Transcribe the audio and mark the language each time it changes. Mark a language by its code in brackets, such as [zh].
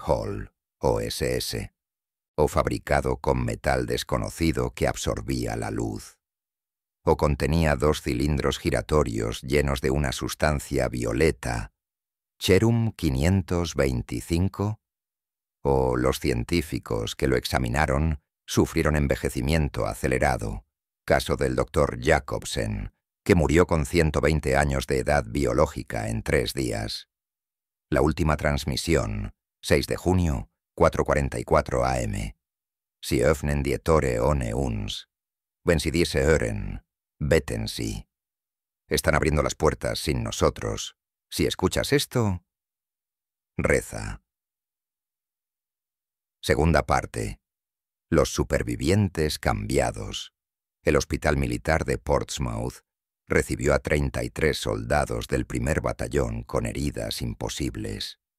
[es] Hall, OSS, o fabricado con metal desconocido que absorbía la luz, o contenía 2 cilindros giratorios llenos de una sustancia violeta, Cherum 525, o los científicos que lo examinaron sufrieron envejecimiento acelerado, caso del Dr. Jacobsen, que murió con 120 años de edad biológica en 3 días. La última transmisión, 6 de junio, 4:44 am. [de] Sie öffnen die Tore ohne uns. Wenn Sie diese hören, beten Sie. [es] Están abriendo las puertas sin nosotros. Si escuchas esto, reza. Segunda parte. Los supervivientes cambiados. El Hospital Militar de Portsmouth recibió a 33 soldados del primer batallón con heridas imposibles.